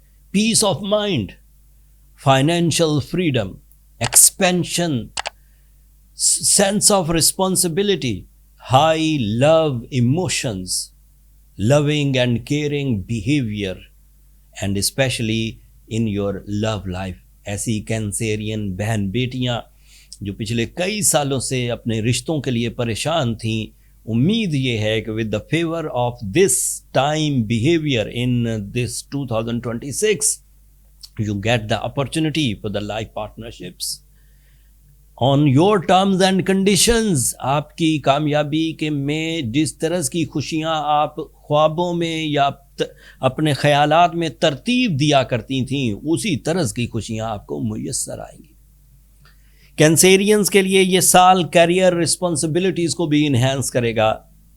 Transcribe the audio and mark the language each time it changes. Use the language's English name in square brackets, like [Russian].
[English] Peace of mind, financial freedom, expansion, sense of responsibility, high love emotions, loving and caring behavior, and especially in your love life. [Urdu] ایسی کینسیرین بہن بیٹیاں جو پچھلے کئی سالوں سے اپنے رشتوں کے لیے پریشان تھیں, امید یہ ہے کہ [English] with the favor of this time behavior in this 2026 you get the opportunity for the life partnerships on your terms and conditions. [Urdu] آپ کی کامیابی کے میں جس طرح کی خوشیاں آپ خوابوں میں یا اپنے خیالات میں ترتیب دیا کرتی تھیں, اسی طرح کی خوشیاں آپ کو میسر آئیں گی. کینسیرینز کے لیے یہ سال کیریئر رسپانسبلٹیز کو بھی انہینس کرے گا.